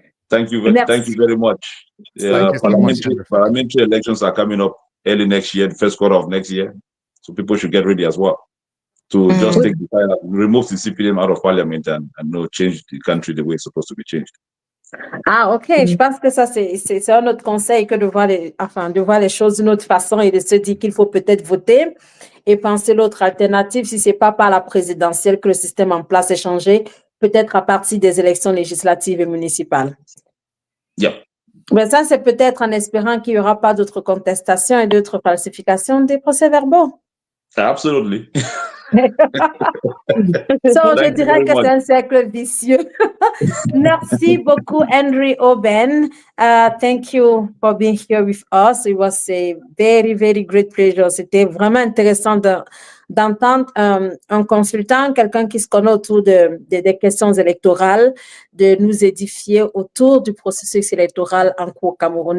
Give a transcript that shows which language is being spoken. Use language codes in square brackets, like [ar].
[en] Thank you very much. Parliamentary elections are coming up early next year, the first quarter of next year. So people should get ready as well to just take the fire, remove the CPDM out of parliament and change the country the way it's supposed to be changed. Ah, ok. [fr] Je pense que ça, c'est un autre conseil que de voir les choses d'une autre façon et de se dire qu'il faut peut-être voter et penser l'autre alternative, si c'est pas par la présidentielle que le système en place est changé, peut-être à partir des élections législatives et municipales. Yeah. Mais ça, c'est peut-être en espérant qu'il n'y aura pas d'autres contestations et d'autres falsifications des procès-verbaux. [en] Absolutely. [fr] Je dirais que c'est un cercle vicieux. Merci beaucoup, Henry Oben. [en] Thank you for being here with us. It was a very, very great pleasure. [fr] C'était vraiment intéressant d'entendre un consultant, quelqu'un qui se connaît autour des questions électorales, de nous édifier autour du processus électoral en cours au Cameroun.